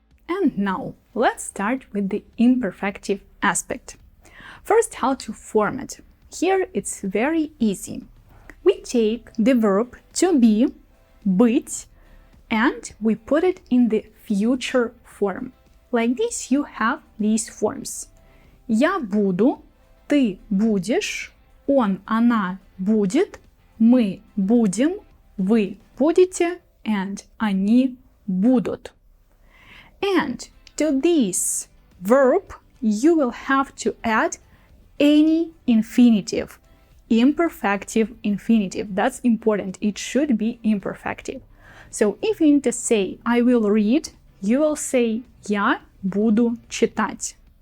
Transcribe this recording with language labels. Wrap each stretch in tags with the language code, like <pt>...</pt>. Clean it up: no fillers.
<en>And now, let's start with the imperfective aspect. First, how to form it. Here it's very easy. We take the verb to be, быть, and we put it in the future form. Like this, you have these forms.</en> <ru>Я буду, ты будешь, он, она будет, мы будем, вы будете, and они будут.</ru> <en>And to this verb, you will have to add any infinitive, imperfective infinitive. That's important. It should be imperfective. So if you need to say I will read, you will say</en> <ru>я буду читать.</ru>